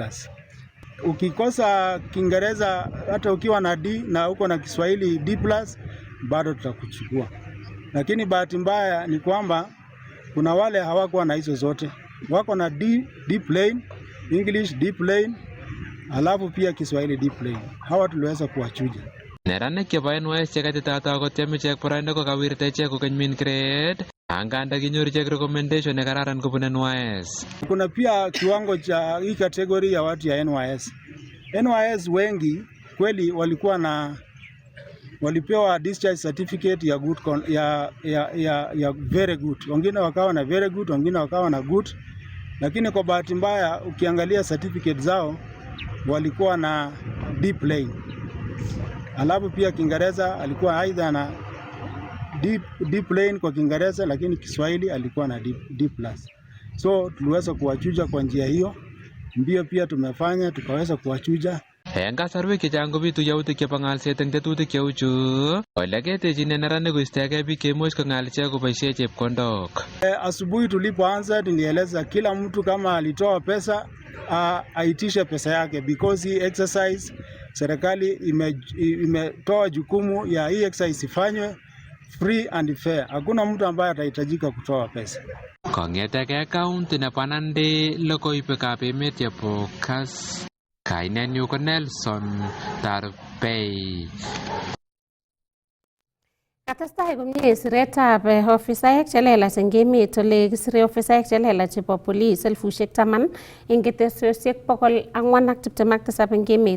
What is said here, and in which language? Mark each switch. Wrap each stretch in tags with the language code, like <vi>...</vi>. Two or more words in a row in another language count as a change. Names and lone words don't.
<sw>Ukikosa Kiingereza hata ukiwa na D na uko na Kiswahili D+, bado tutakuchukua. Lakini bahati mbaya ni kwamba kuna wale hawakuwa na hizo zote. Wako na</sw> <en>D plain, English D plain,</en> <sw>alafu pia Kiswahili</sw> <en>D plain.</en> <sw>Hawa tuliweza kuwachuja.</sw> <kln>Neranik chebo NYS chekatitata kotyem ichek boroindo kokawirta ichek kokeny</kln> <en>mean grade</en> <kln>anganda kinyor ichek recommendation nekararan kobun NYS.</kln> <sw>Kuna pia kiwango cha hii kategori ya watu ya NYS. NYS wengi kweli walipewa</sw> <en>discharge certificate</en> <sw>ya good ya</sw> <en>very good.</en> <sw>Wengine wakawa na</sw> <en>very good,</en> <sw>wengine wakawa na good. Lakini kwa bahati mbaya ukiangalia certificate zao walikuwa na</sw> <en>D plain.</en> <sw>Alafu pia Kiingereza alikuwa aidha na</sw> <en>D plain</en> <sw>kwa Kiingereza, lakini Kiswahili alikuwa na D+. So tuliweza kuwachuja kwa njia hiyo. Mbio pia tumefanya tukaweza kuwachuja.</sw> <kln>Eng kasarwek chechang kobitu yautik chebo ng'alset eng tetutik cheu chu ole ketechin neranik koistoegei biik cheimuch kong'al ichek koboisie chepkondok.</kln> <sw>Asubuhi tulipoanza nilieleza kila mtu kama alitoa pesa aitishe pesa yake, because hii exercise serikali imetoa jukumu ya hii exercise ifanywe</sw> <en>free and fair.</en> <sw>Hakuna mtu ambaye atahitajika kutoa pesa.</sw> <kln>Kong'etegei county nebo Nandi logoiwekab emet chebo Kass. Kainenyu ko Nelson Tarbei. Katestai komie siretab ofisaek chelelach eng emet ole kisire ofisaek chelelach chebo polis 10,000 eng ketesiosiek 427 eng emet.</kln>